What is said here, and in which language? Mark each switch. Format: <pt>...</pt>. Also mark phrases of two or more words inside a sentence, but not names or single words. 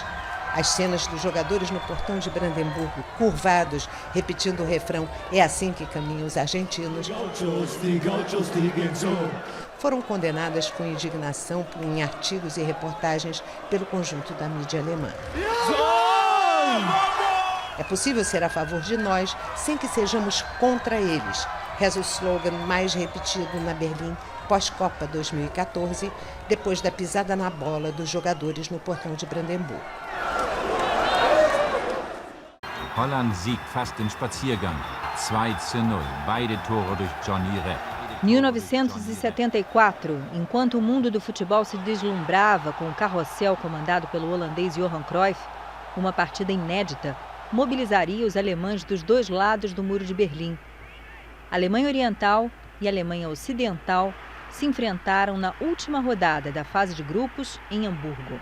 <pt>As cenas dos jogadores no portão de Brandemburgo, curvados, repetindo o refrão "É assim que caminham os argentinos", foram condenadas com indignação em artigos e reportagens pelo conjunto da mídia alemã. É possível ser a favor de nós sem que sejamos contra eles, reza o slogan mais repetido na Berlim pós-Copa 2014, depois da pisada na bola dos jogadores no portão de Brandemburgo.</pt> <de>Holland siegt fast im Spaziergang. 2:0. Beide Tore durch Johnny Rep.</de> <pt>1974, enquanto o mundo do futebol se deslumbrava com o carrossel comandado pelo holandês Johan Cruyff, uma partida inédita mobilizaria os alemães dos dois lados do Muro de Berlim. A Alemanha Oriental e a Alemanha Ocidental se enfrentaram na última rodada da fase de grupos em Hamburgo.</pt>